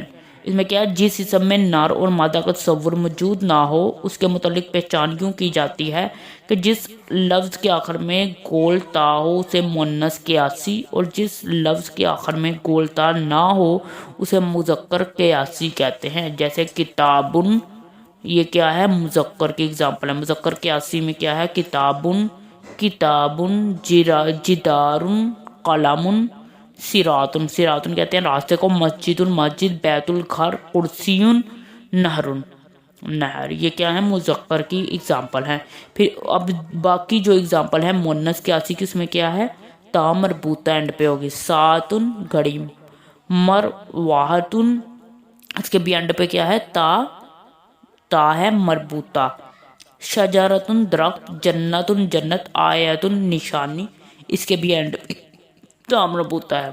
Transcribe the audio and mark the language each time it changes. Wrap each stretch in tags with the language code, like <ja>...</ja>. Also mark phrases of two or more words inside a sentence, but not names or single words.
<ur>اس میں کیا ہے، جس اسم میں نر اور مادہ کا تصور موجود نہ ہو اس کے متعلق پہچان یوں کی جاتی ہے کہ جس لفظ کے آخر میں گول تا ہو اسے مؤنث قیاسی، اور جس لفظ کے آخر میں گول تا نہ ہو اسے مذکر قیاسی کہتے ہیں۔ جیسے کتابن، یہ کیا ہے، مذکر کی اگزامپل ہے۔ مذکر قیاسی میں کیا ہے،</ur> <ar>کتابن، جدارن، قلمن، سراتن</ar> <ur>کہتے ہیں راستے کو، مسجد بیت الگھر، کرسیون، نہر، یہ کیا ہے، مذکر کی اگزامپل ہے۔ پھر اب باقی جو اگزامپل ہے مؤنث قیاسی کی، اس میں کیا ہے، تا مربوطہ اینڈ پہ ہوگی، ساعتن گھڑی، مرواحتن، اس کے بھی اینڈ پہ کیا ہے، تا ہے مربوطہ، شجرتن درخت، جنتن جنت، آیتن نشانی، اس کے بھی اینڈ پہ تا مربوطہ ہے۔</ur>